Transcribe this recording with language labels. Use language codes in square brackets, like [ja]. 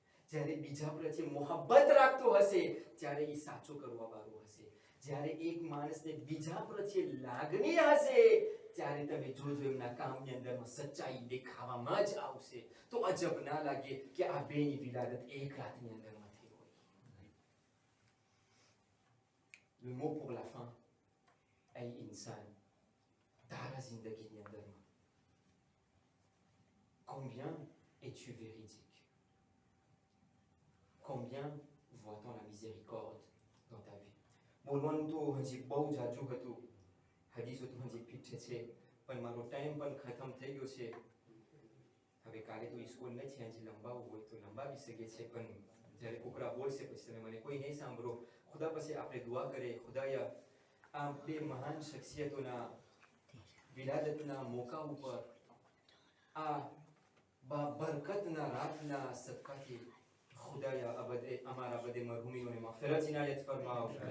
[gu] જ્યારે બીજા પ્રત્યે મોહબ્બત રાખતો હશે ત્યારે એ સાચું કરવા વાળો હશે. જ્યારે એક માણસને બીજા પ્રત્યે લાગણી હશે ત્યારે તમે જોજો એમના કામની અંદરમાં સચ્ચાઈ દેખાવામાં જ આવશે. તો અજબ ના લાગે કે આ બેની વિલાદત એક રાતની અંદરમાં થઈ હોય. [fr] Le mot pour la fin, ay insan, [gu] તારા જિંદગીની અંદરમાં [fr] combien es-tu véridique? Combien vois-tu la miséricorde dans ta vie? [gu] બોલવાનું તો હજી બહુ જાજુ હતું, હદીસો તો હજી પીઠે છે, પણ મારો ટાઈમ પણ ખતમ થઈ ગયો છે. હવે કાલે તો સ્કૂલ નથી, હજી લંબાવવું હોય તો લંબાવી શકે છે, પણ જ્યારે કોકરા બોલશે પછી તમે મને કોઈ નહીં સાંભળો. ખુદા પાસે આપણે દુઆ કરીએ, ખુદાયા આ બે મહાન શખ્સિયતોના વિલાદતના મોકા ઉપર આ બરકતના રાતના સદકાથી ખુદાયા અબદે અમારા બધે મરહુમીઓને મગફિરત ઇનાયત ફરમાવ.